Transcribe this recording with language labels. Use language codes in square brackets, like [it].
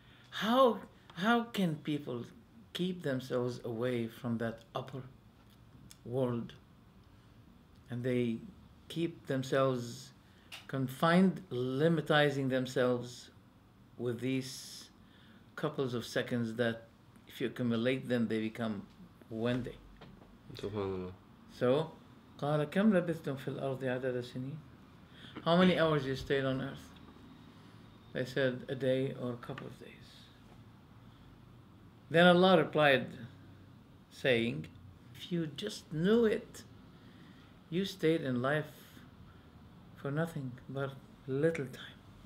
[en] How can people keep themselves away from that upper world? And they keep themselves confined, limitizing themselves with these couples of seconds that if you accumulate them, they become one day. SubhanAllah. So, [ar] قال كم لبثتم في الأرض عدد سنين? [en] How many hours you stayed on earth? They said a day or a couple of days. Then Allah replied, saying, if you just knew it, you stayed in life for nothing but little time.